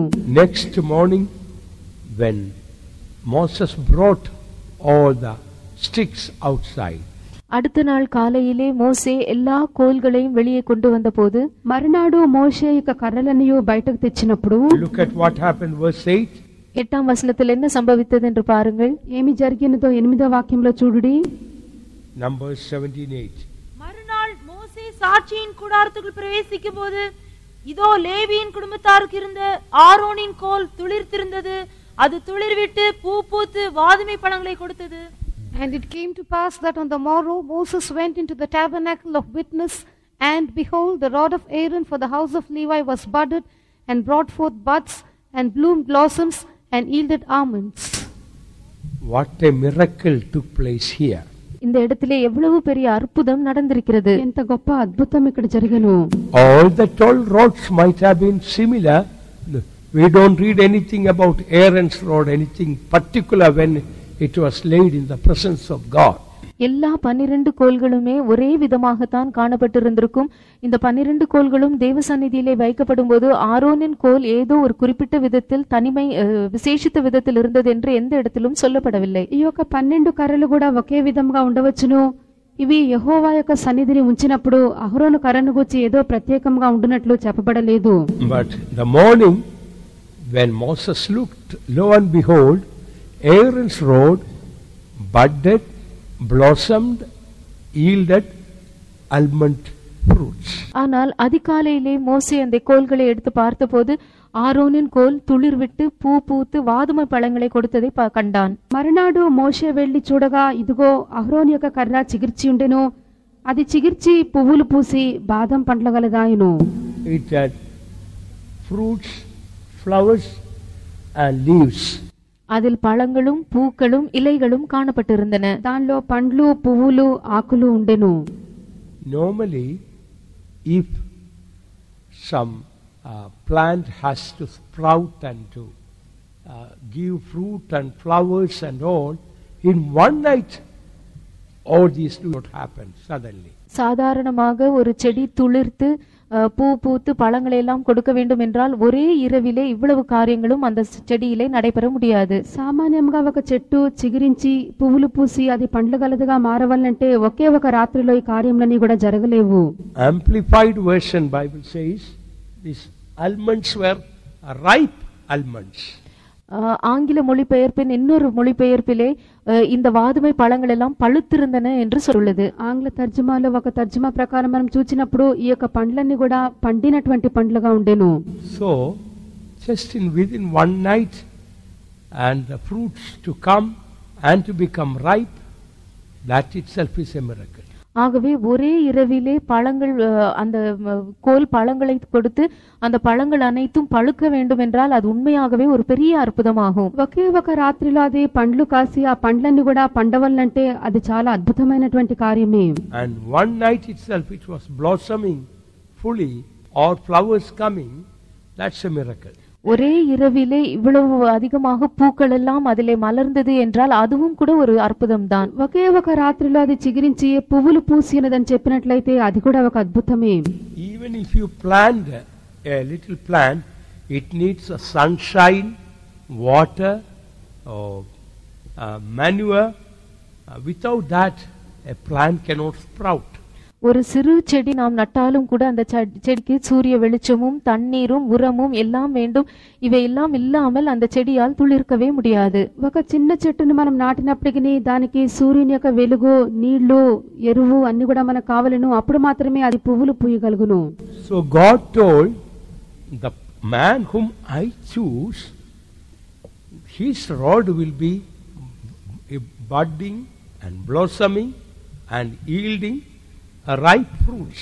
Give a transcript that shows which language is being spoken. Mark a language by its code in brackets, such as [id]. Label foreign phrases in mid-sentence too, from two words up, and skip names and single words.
[en] Next morning when Moses brought all the sticks outside, [ta] அடுத்த நாள் காலையிலே மோசே எல்லா கோல்களையும் வெளியே கொண்டு வந்தபோது [te] మరునాడు మోషే యొక్క కర్రలనియు బయటకు తెచ్చినప్పుడు [en] look at what happened, verse 8. [ta] 8ஆம் வசனத்தில் என்ன சம்பவித்தது என்று பாருங்கள். [te] ఏమి జరిగినదో 8వ వాక్యంలో చూడుడి. [en] Numbers 17:8. [ta] மறுநாள் மோசே சாட்சியின் கூடாரத்துக்குள் பிரவேசிக்கும் போது இதோ லேவியின் குடும்பத்தாருக்கு இருந்த ஆரோனின் கோல் துளிர்த்திருந்தது. அது துளிர்விட்டு பூ பூத்து வாதுமை பழங்களை கொடுத்தது. [en] And it came to pass that on the morrow Moses went into the tabernacle of witness, and behold, the rod of Aaron for the house of Levi was budded, and brought forth buds, and bloomed blossoms, and yielded almonds. What a miracle took place here. [ta] இந்த இடத்திலே எவ்வளவு பெரிய அற்புதம் நடந்திருக்கிறது. [te] ఎంత గొప్ప అద్భుతం ఇక్కడ జరిగెను. [en] All the 12 rods might have been similar. We don't read anything about Aaron's rod, anything particular when it was laid in the presence of God. [ta] எல்லா 12 கோல்களுமே ஒரே விதமாகத்தான் காணப்பட்டிருந்திருக்கும். இந்த 12 கோல்களும் தேவ சந்நிதியிலே வைக்கப்படும் போது ஆரோனின் கோல் ஏதோ ஒரு குறிப்பிட்ட விதத்தில் தனிமை விசேஷித்த விதத்தில் இருந்தது என்று எந்த இடத்திலும் சொல்லப்படவில்லை. [te] ఈ యొక్క 12 కర్రలు కూడా ఒకే విధంగా ఉండవచ్చును. ఇవి యెహోవా యొక్క సన్నిధిని ఉంచినప్పుడు అహరోను కర్రను గురించి ఏదో ప్రత్యేకంగా ఉండునట్లు చెప్పబడలేదు. [en] But the morning when Moses looked, lo and behold, Aaron's rod budded, blossomed, yielded almond fruits. [ta] ஆனால் அதிகாலையிலே மோசே அந்த கோல்களை எடுத்து பார்த்தபோது ஆரோனின் கோல் துளிர்விட்டு பூ பூத்து வாதுமை பழங்களை கொடுத்ததை கண்டான். [te] మరునాడు మోషే వెళ్లి చూడగా ఇదిగో అహరోను యొక్క కర్ర చిగిర్చి ఉండెను. అది చిగిర్చి పువ్వులు పూసి బాదం పండ్ల గలదాయెను. [en] It had fruits, flowers and leaves. [ta] அதில் பழங்களும் பூக்களும் இலைகளும் காணப்பட்டிருந்தன. [te] దానిలో పండ్లు పువ్వులు ఆకులు ఉండెను. [en] Normally if some plant has to sprout and to give fruit and flowers and all, in one night all these do not happen suddenly. [ta] சாதாரணமாக ஒரு செடி துளிர்த்து பூ பூத்து பழங்களை எல்லாம் கொடுக்க வேண்டும் என்றால் ஒரே இரவிலே இவ்வளவு காரியங்களும் அந்த செடியிலே நடைபெற முடியாது. [te] సామాన్యంగా ఒక చెట్టు చిగురించి పువ్వులు పూసి అది పండ్లు గలదిగా మారవాలంటే ఒకే ఒక రాత్రిలో ఈ కార్యములన్నీ కూడా జరగలేవు. [en] Amplified version Bible says these almonds were ripe almonds. [ta] ஆங்கில மொழிபெயர்ப்பின் இன்னொரு மொழிபெயர்ப்பிலே இந்த வாதுமை பழங்கள் எல்லாம் பழுத்திருந்தன என்று சொல்லுது. [te] ఆంగ్ల తర్జుమాలో ఒక తర్జుమా ప్రకారం మనం చూచినప్పుడు ఈ యొక్క పండ్లన్నీ కూడా పండినటువంటి పండ్లుగా ఉండెను. [en] So just within one night and the fruits to come and to become ripe, that itself is a miracle. [ta] ஆகவே ஒரே இரவிலே பழங்கள் அந்த கோல் பழங்களை கொடுத்து அந்த பழங்கள் அனைத்தும் பழுக்க வேண்டும் என்றால் அது உண்மையாகவே ஒரு பெரிய அற்புதமாகும். [te] ఒకే ఒక రాత్రిలో అది పండ్లు కాసి ఆ పండ్లన్నీ కూడా పండవల్లంటే అది చాలా అద్భుతమైనటువంటి కార్యమే. [en] And one night itself it was blossoming fully or flowers coming, that's a miracle. [ta] ஒரே இரவிலே இவ்வளவு அதிகமாக பூக்கள் எல்லாம் அதிலே மலர்ந்தது என்றால் அதுவும் கூட ஒரு అద్భుతంதான். [te] ఒకే ఒక రాత్రిలో అది చిగురించి పువ్వులు పూసినదని చెప్పినట్లయితే అది కూడా ఒక అద్భుతమే. [en] Even if you plant a little plant, it needs a sunshine, water, or manure. Without that, a plant cannot sprout. [ta] ஒரு சிறு செடி நாம் நட்டாலும் கூட அந்த செடிக்கு சூரிய வெளிச்சமும் தண்ணீரும் உரமும் எல்லாம் வேண்டும். இவை எல்லாம் இல்லாமல் அந்த செடியால் துளிர்க்கவே முடியாது. [te] ఒక చిన్న చెట్టును మనం నాటినప్పటికీ దానికి సూర్యుని యొక్క వెలుగు, నీళ్లు, ఎరువు అన్ని కూడా మనకు కావాలను. అప్పుడు మాత్రమే అది పువ్వులు పూయగలుగును. [en] So God told the man whom I choose, his rod will be budding and blossoming and yielding ripe fruits.